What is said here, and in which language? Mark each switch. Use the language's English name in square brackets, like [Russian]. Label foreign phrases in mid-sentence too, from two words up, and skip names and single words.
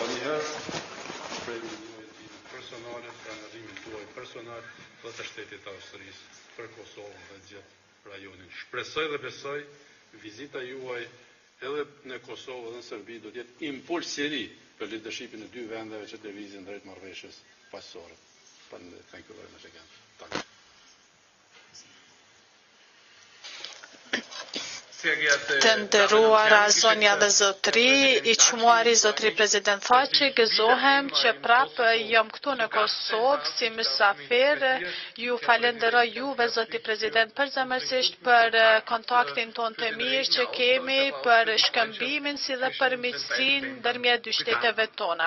[Albanian] Njëherë, shpreh personale, për angazhimin tuaj personal dhe të shtetit të Austrisë për Kosovën dhe gjithë rajonin. Shpresoj dhe besoj vizita juaj edhe në Kosovë dhe në Serbi do të jetë impuls i ri për leadershipin e dy vendeve që të lëvizin drejt marrëveshjes paqësore. [English] Thank you very much again. Thank you. [Albanian] Të nderuara zonja dhe zotri, i çmuari zotri prezident Thaçi, gëzohem që prapë jam këtu në Kosovë si mysafir. Ju falenderoj juve zotri prezident përzemërsisht për kontaktin ton të mirë që kemi, për shkëmbimin si dhe për miqësinë ndërmjet dy shteteve tona.